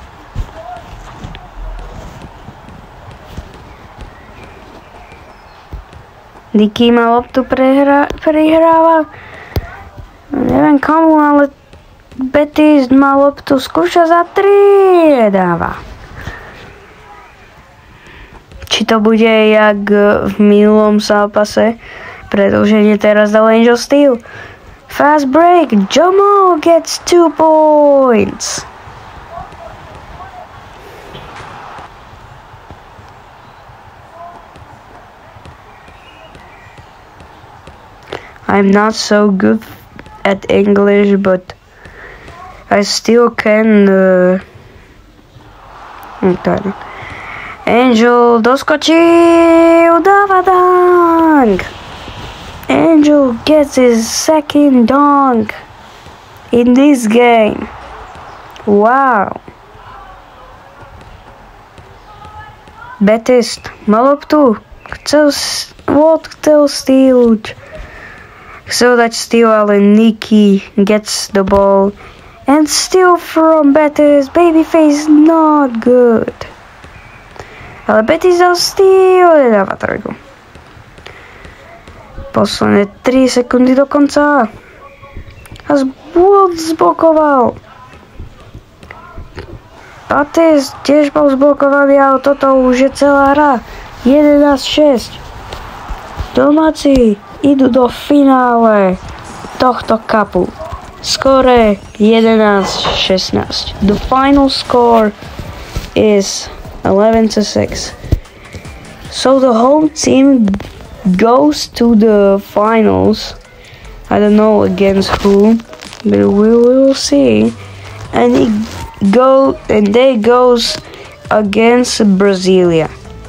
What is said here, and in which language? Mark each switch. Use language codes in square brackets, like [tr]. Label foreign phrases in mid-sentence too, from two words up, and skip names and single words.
[sk] Nicky má loptu, prihráva. Neviem komu, ale Betis má loptu, skúša za 3, nedáva. Či to bude jak v minulom zápase, predĺženie teraz dal Angel steal. [en] Fast break, Jamal gets 2 points. I'm not so good at English, but I still can. [sk] Angel doskočil, dáva dunk. [en] Angel gets his second dunk in this game. [sk] Wow. Betis má loptu. Chcel steal. Chcel dať steal, ale [en] Nicky gets the ball. And steal from Betis. Babyface not good. [sk] Ale Betis dal steal. Nedáva trojku. Posledné 3 sekundy do konca. A Walt zblokoval. Betis tiež bol zblokovaný, ale toto už je celá hra. 11-6. Domáci idú do finále tohto cupu. Skóre 11-16. [en] The final score is 11-6. So the home team goes to the finals. I don't know against who, but we will see. And they goes against Brasilia.